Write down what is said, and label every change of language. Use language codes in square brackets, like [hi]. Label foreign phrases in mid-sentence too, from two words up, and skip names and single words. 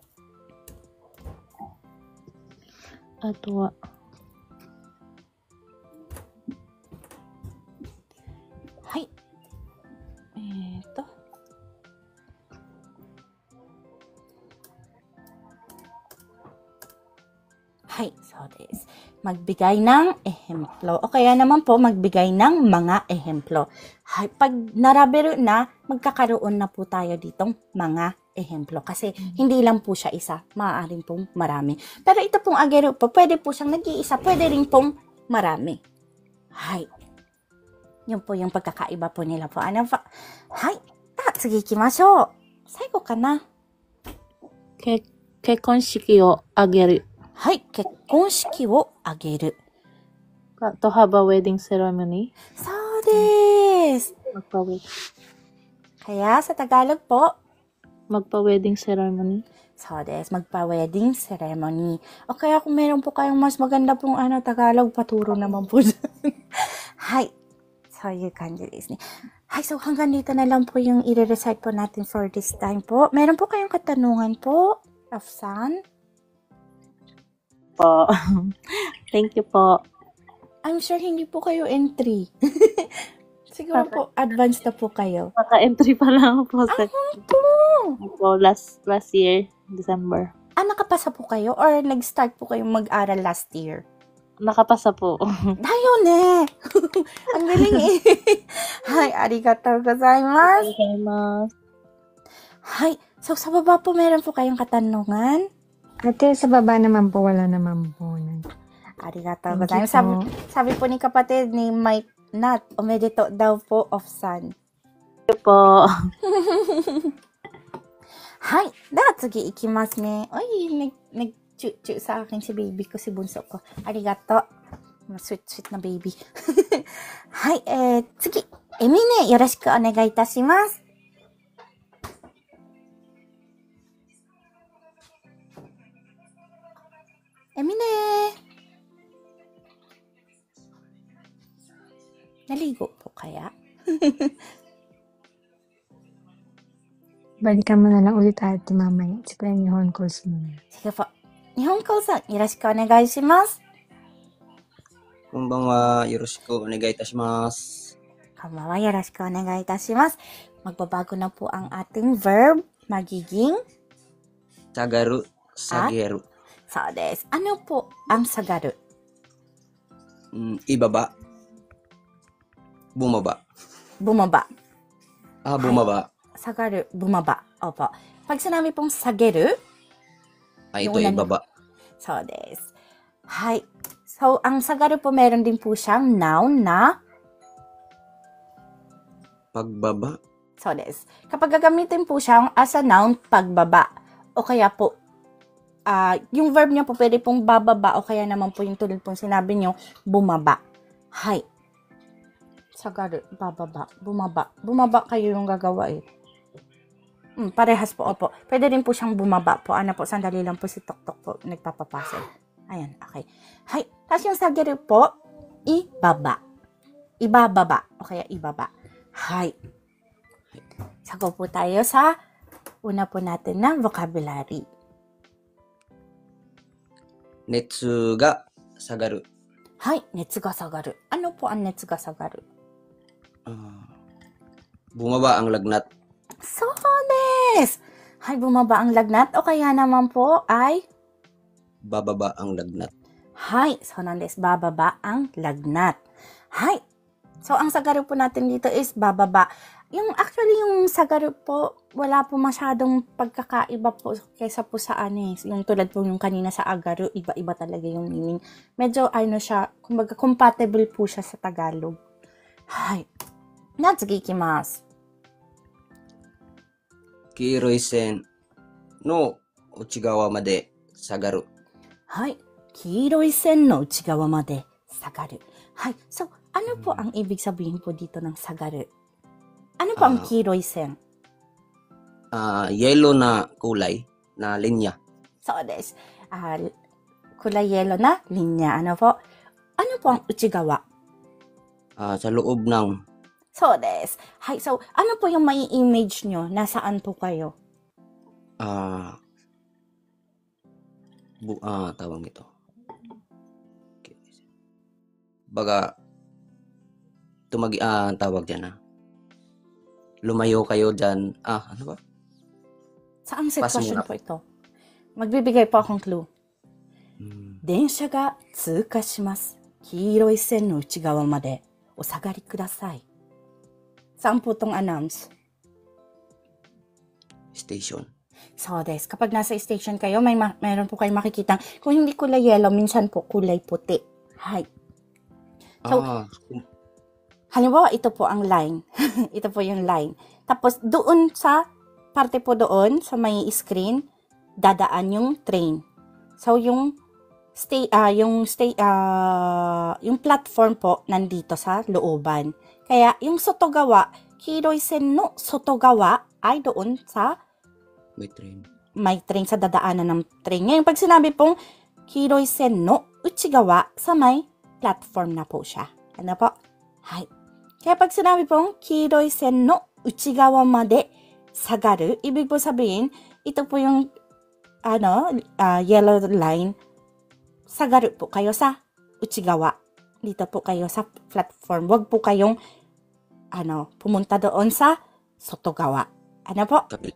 [tl] Ato Hay. Ito. Hay, [en] so this. [tl] Magbigay ng ehemplo. O kaya naman po, magbigay ng mga ehemplo. Hay, pag naraberu na, magkakaroon na po tayo ditong mga ehemplo. Kasi hindi lang po siya isa. Maaaring pong marami. Pero ito pong ageru po, pwede po siyang nag-iisa. Pwede rin pong marami. Hay. Yun po yung pagkakaiba po nila po. Ano po? Hay. [ja] 次行きましょう. 最後かな. 結婚式を挙げる. はい、結婚式を挙げる。 [en] To have a wedding ceremony. [ja] そうです。 [tl] Kaya sa Tagalog po, magpa- [en] wedding ceremony. [ja] そうです, [tl] magpa- [en] wedding ceremony. [tl] O kaya kung meron po kayong mas maganda pong Tagalog, paturo naman po dyan. Hay. So, yung kanji [ja] ですね. [tl] Hay, so hanggang dito na lang po yung i-recite po natin [en] for this time [tl] po. Meron po kayong katanungan po, Rafsan? Po. [en] Thank you [tl] po. I'm sure hindi po kayo entry. Siguro po, advanced na po kayo. Naka-entry pa lang po sa Po! last year, December. Nakapasa po kayo or nag-start po kayong mag-aral last year? Nakapasa po. [ja] だよね! [tl] Ang galing eh. [ja] はい、ありがとうございます. [tl] Hi, so sa baba po meron po kayong katanungan? Ate, sa baba naman po, wala naman po. [ja] Arigatou [en] Thank you [ja] ございます. [tl] po. Sabi po ni kapatid ni Mike Nat, omedeto daw po of sun. po. [ja] はい、次行きますね. [tl] Oy, nag-chu-chu sa akin si baby ko, si bunso ko. Arigato. Sweet na baby. [ja] はい、次. Emi ne, よろしくお願いいたします. Emi ne. [tl] Naligo po kaya? Balikan mo na lang ulit ate mamaya. Siguro yung Nihon calls mo na. Sige po. [ja] 日本子さん、よろしくお願いします. こんばんは。よろしくお願いいたします。こんばんは、よろしくお願いいたします。 [tl] Magbabago na po ang ating verb. Magiging [ja] 下がる、下げる。そうです。 [tl] Ano po ang sagaru? Ibaba. Bumaba. Bumaba. Bumaba. Sagaru, bumaba. Opo. Pag sinabi pong sageru, Ito Yung ibaba. [ja] そうです。はい. [tl] So, ang sagaru po meron din po siyang noun na Pagbaba. [ja] そうです. [tl] Kapag gagamitin po siyang [en] as a noun, [tl] pagbaba. O kaya po, yung verb niya po pwede pong bababa o kaya naman po yung tulad pong sinabi niyo, bumaba. Hi. Sagaru, bababa, bumaba. Bumaba kayo yung gagawa eh. Parehas po, opo. Pwede rin po siyang bumaba po. Ano po, sandali lang po si Tok-Tok po nagpapapasel. Ayan, okay. Hi. Tapos yung sagaru po, ibaba. Ibababa. O kaya ibaba. Hi. Sago po tayo sa una po natin na vocabulary. [ja] 熱が下がる。 Hi, 熱が下がる. [tl] Ano po ang [ja] 熱が下がる? [tl] Bumaba ang lagnat. [ja] そうです! [tl] Hi, bumaba ang lagnat o kaya naman po ay Bababa ang lagnat. hi. [ja] そうです, [tl] bababa ang lagnat. Hi. So ang sagaru po natin dito is bababa. Yung sagaru po, wala po masyadong pagkakaiba po kaysa po sa yung tulad po yung kanina sa agaru, iba-iba talaga yung meaning. Medyo siya, kumbaga compatible po siya sa Tagalog. [ja] はい。な次行きます. 黄色い線の内側まで下がる。はい。黄色い線の内側まで下がる。はい。 [tl] So, ano po ang ibig sabihin po dito ng sagaru? Ano po ang [ja] 黄色い線? [tl] Yellow na kulay na linya. [ja] そう、です. [tl] Kulay yellow na linya. Ano po? Ano po ang uchigawa? Sa loob ng [ja] そう、です。はい. [tl] So, ano po yung may image nyo? Nasaan po kayo? tawag nito. Baga, tawag dyan lumayo kayo dyan. Ano ba? Saang sitwasyon Pasimura. po ito? Magbibigay po akong clue. [ja] 電 Hmm. 車が通過します。黄色い線の内側までお下がりください。 [tl] Saan po itong announce? Station. [ja] そう、です. [tl] Kapag nasa station kayo, mayroon po kayong makikita. Kung hindi kulay yellow, minsan po kulay puti. Hi. So, halimbawa, ito po ang line. Ito po yung line. Tapos, doon sa parte po doon, sa may screen, dadaan yung train. So, yung platform po nandito sa looban. Kaya, yung sotogawa, [ja] 黄色い線の外側 [tl] ay doon sa may train sa dadaanan ng train. Ngayon, pag sinabi pong [ja] 黄色い線の内側, [tl] sa may platform na po siya. Ano po? Hi. Kaya pag sinabi pong [ja] 黄色い線の内側まで下がる, [tl] ibig po sabihin, ito po yung yellow line, sagaru po kayo sa uchigawa. Dito po kayo sa platform. Huwag po kayong pumunta doon sa Sotogawa. Ano po? Kapil.